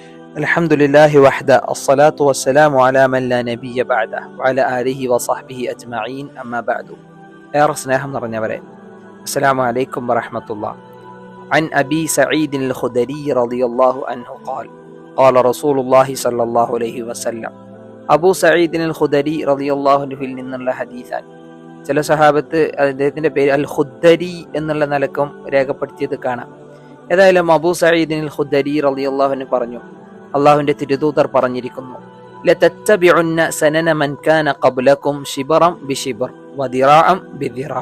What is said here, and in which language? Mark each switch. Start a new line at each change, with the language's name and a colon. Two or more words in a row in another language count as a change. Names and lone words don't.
Arabic: الحمد لله وحده الصلاة والسلام على من لا نبي بعده وعلى آله وصحبه أجمعين أما بعد.
Malayalam: ഏറെ സ്നേഹം നിറഞ്ഞവരെ,
Arabic: السلام عليكم ورحمة الله. عن أبي سعيد الخدري رضي الله عنه قال قال رسول الله صلى الله عليه وسلم.
Malayalam: അബൂ സഈദ് അൽ ഖുദരി
Arabic: رضي الله عنه
Malayalam: നിന്നുള്ള ഹദീസാണ്. ചില സഹാബത്ത് അദ്ദേഹത്തിന്റെ പേര് അൽ ഖുദരി എന്നുള്ള നിലക്കും രേഖപ്പെടുത്തിയത് കാണാം. ഏതായാലും അബൂ സഈദ് അൽ ഖുദരി
Arabic: رضي الله عنه
Malayalam: പറഞ്ഞു, അള്ളാഹുവിന്റെ തിരുദൂതർ പറഞ്ഞിരിക്കുന്നു,
Arabic: لتتبعن سنن من كان قبلكم شبرا بشبر وذراعا بذراع.